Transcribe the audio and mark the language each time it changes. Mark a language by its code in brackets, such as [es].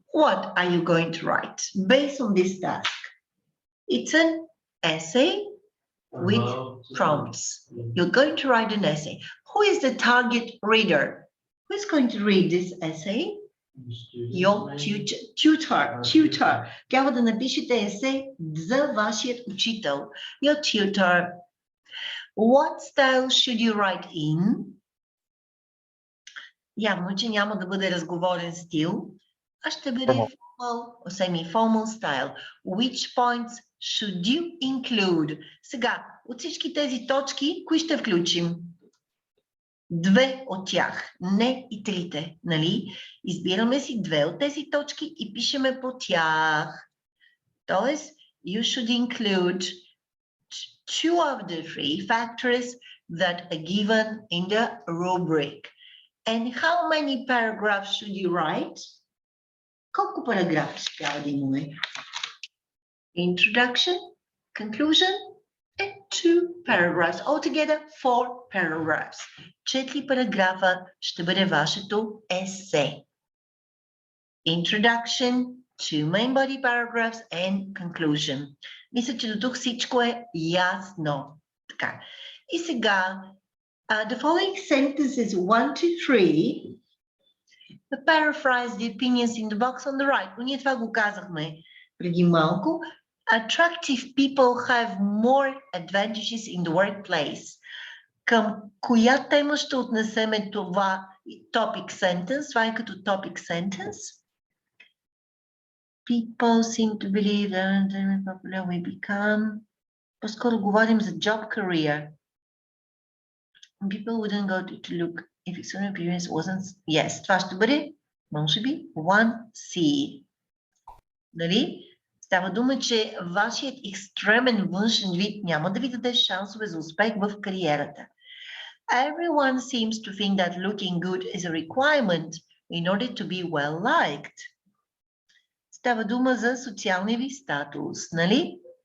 [en] What are you going to write based on this task? It's an essay with prompts. You're going to write an essay. Who is the target reader? Who is going to read this essay? Your tutor. [bg] Трябва да напишете есе за вашият учител. [en] Your tutor. What style should you write in? [bg] Явно, че няма да бъде разговорен стил, а ще бъде [en] formal, semi-formal style. Which points should you include? [bg] Сега, от всички тези точки, кои ще включим? 2 от тях, не и 3, нали? Избираме си 2 от тези точки и пишеме по тях. Тоест, [en] you should include 2 of the 3 factors that are given in the rubric. And how many paragraphs should you write? [bg] Колко параграфа ще трябва да имаме? [en] Introduction, conclusion, and 2 paragraphs. Altogether 4 paragraphs. [bg] 4 параграфа ще бъде вашето есе. [en] Introduction, 2 main body paragraphs and conclusion. [bg] Мисля, че до тук всичко е ясно. Така. И сега, [en] the following sentences 1 to 3 paraphrase the opinions in the box on the right. [bg] Ние това го казахме преди малко. [en] Attractive people have more advantages in the workplace. [bg] Към коя тема ще отнесеме това topic sentence? Това е като topic sentence. [en] People seem to believe that the popular we become. [bg] По-скоро говорим за [en] job career. People wouldn't go to look if external appearance wasn't... Yes, [bg] това ще бъде, може би, 1C. Нали? Става дума, че вашият екстремен външен вид няма да ви даде шансове за успех в кариерата. [en] Everyone seems to think that looking good is a requirement in order to be well liked. [bg] Става дума за социалния ви статус, нали?